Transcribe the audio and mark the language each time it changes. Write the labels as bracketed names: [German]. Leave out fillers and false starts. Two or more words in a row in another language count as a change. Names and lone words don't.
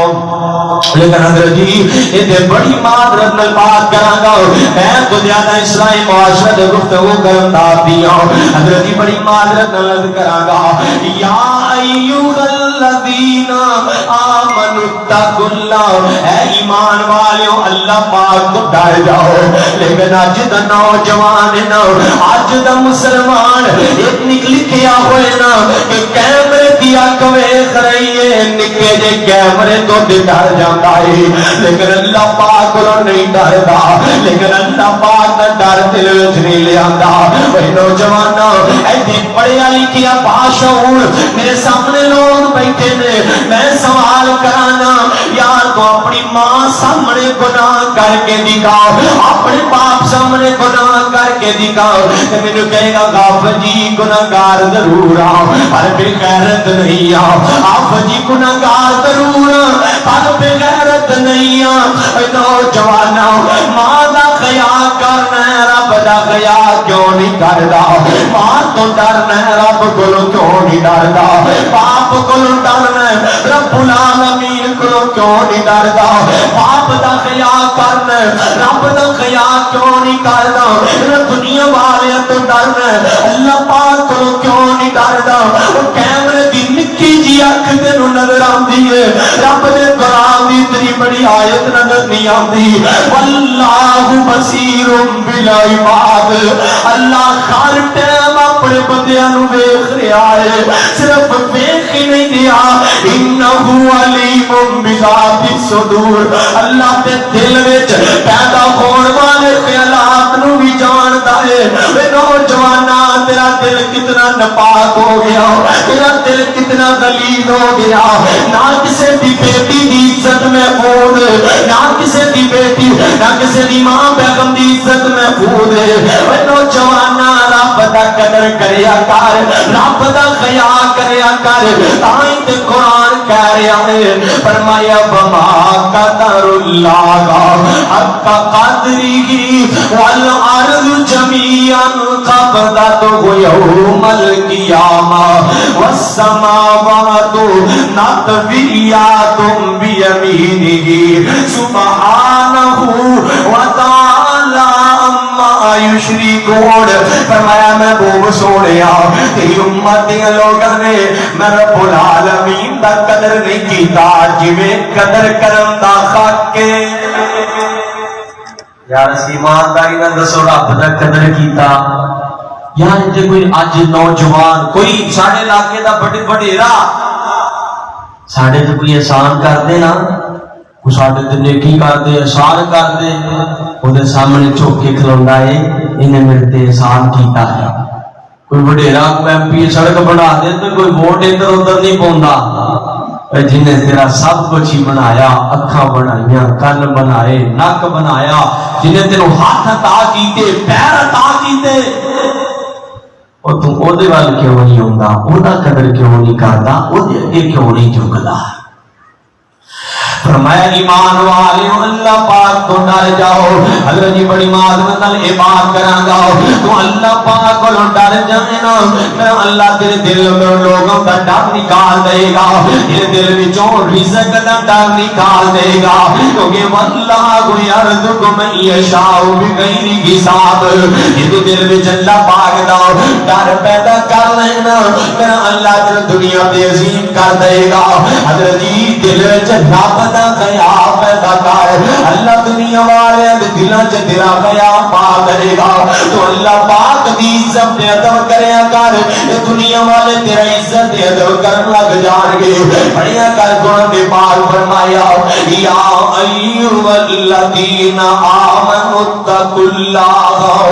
[Urdu] لیکن حضرت جی یہ بڑی معذرت میں بات کراں گا، میں تو زیادہ اسلامی معاشرت گفتگو کرتا دیا، حضرت جی بڑی معذرت نہ کراں گا۔ [Arabic] یا ایھا الذین آمنوا اتقوا اللہ، [Urdu] اے ایمان والو اللہ پاک کو ڈر جاؤ۔ [Punjabi] لیکن اج دا نوجوان نا، اج دا مسلمان ایک لکھیا ہوئے نا کہ کیمرے دی اکھ ویکھ رہی ہے، نکے جے کیمرے تو ڈر جاندا ہے، لیکن اللہ پاک کو نہیں ڈردا، لیکن اللہ پاک دا ڈر دل وچ نہیں لیاندا۔ اے نوجواناں ایتھے پڑھیا لکھیا باشعور میرے سامنے لوگ بیٹھے نے، میں سوال کرانا یار تو اپنی ماں سامنے گناہ کر کے دکھا، اپنے باپ سامنے گناہ کر کے دکھا، تے مینوں کہے گا غاف جی گناہگار ضرور آ پر بے غیرت نہیں آ، آپ جی گناہگار ضرور پر بے غیرت نہیں آ۔ نوجواناں ماں دا خیال کرنا ہے، رب دا خیال کیوں نہیں کردا؟ ماں تو ڈرنا ہے، رب کولوں کیوں نہیں ڈردا؟ باپ کولوں ڈرنا ہے، رب العالمین کولوں کیوں نہیں ڈردا؟ باپ دا خیال کرنا ہے، رب دا خیال کیوں نہیں کردا؟ دنیا والیاں تو ڈرنا ہے، اللہ پاک کولوں کیوں نہیں ڈردا؟ کیمرے دی نکی جی اکھ تینوں نظر آندی ہے، رب دے قرآن دی اتنی بڑی آیت نظر نہیں آندی، [Arabic] واللہ بصیر بالعباد، [Punjabi] اللہ ہر ٹائم اپنے بندیاں نوں ویکھ رہا ہے، صرف ویکھ ہی نہیں دیا، [Arabic] انہ علیم بذات الصدور، [Punjabi] اللہ دے دل وچ پیدا ہون والے خیالات نوں بھی جاندا ہے۔ اے نوجواناں تیرا دل کتنا ناپاک ہو گیا، تیرا دل کتنا غلیظ ہو گیا، نہ کسی دی بیٹی دی عزت محفوظ، نہ کسی دی بیٹی نہ کسی دی ماں بیگم دی عزت محفوظ ہے۔ اے نوجواناں رب دا قدر کریا کر، رب دا خیال کریا کر، تائیں تے قرآن کہہ رہا ہے، فرمایا [Arabic] وما قدر اللہ حق قدرہ والارض جميعا قبضته يوم القيامة والسماوات مطويات بيمينه سبحانه وتعالى عما يشركون۔ [Punjabi] فرمایا محبوب سونیا تیری امت دے لوگاں نے میں رب العالمین دا قدر نہیں کیتا جویں قدر کرن دا حق ہے۔ یار ایمانداری نال دسو رب دا قدر کیتا؟ یار تے کوئی اج نوجوان کوئی ساڈے علاقے دا وڈیرا ساڈے تے کوئی احسان کر دے نا، کوئی ساڈے تے نیکی کر دے، احسان کر دے، اودے سامنے جھک کے کھلوندا ہے انہیں میرے تے احسان کیتا ہے۔ کوئی وڈیرا کوئی ایم پی سڑک بنا دے تو کوئی ووٹ ادھر ادھر نہیں پوندا، جنہیں تیرا سب کچھ ہی بنایا، اکھاں بنائیاں، کن بنائے، نک بنایا، جنہیں تینوں ہاتھ عطا کیتے، پیر عطا کیتے، اور تم او دے وال کیوں نہیں ہوندا؟ او دا قدر کیوں نہیں کردا؟ او دے اگے کیوں نہیں جھکدا؟ [Urdu] فرمایا ایمان والے اللہ پاک تو ڈر جاؤ۔ [Punjabi] حضرت جی بڑی معذرت نال یہ بات کراں گا، تو اللہ پاک کو ڈر جائے نا، میں اللہ تیرے دل میں لوگوں کا ڈر نکال دے گا، تیرے دل وچوں رزق دا ڈر نکال دے گا، کیونکہ [Arabic] واللہ یرزق من یشاء بغیر حساب۔ [Punjabi] یہ تو دل وچ اللہ پاک دا ڈر پیدا کر لینا، میں اللہ تیرے دنیا تے عظیم کر دے گا۔ حضرت جی دل وچ رب دا خیال پیدا کر، اللہ دنیا والے دلاں چ تیرا خیال پا کرے گا، تو اللہ پاک دی عزت ادب کریا کر۔ دنیا والے تیرا عزت ادب کرن لگ جان گے پڑھیا کر قرآن دے پاک فرمایا [Arabic] یا ایھا الذین آمنوا اتقوا اللہ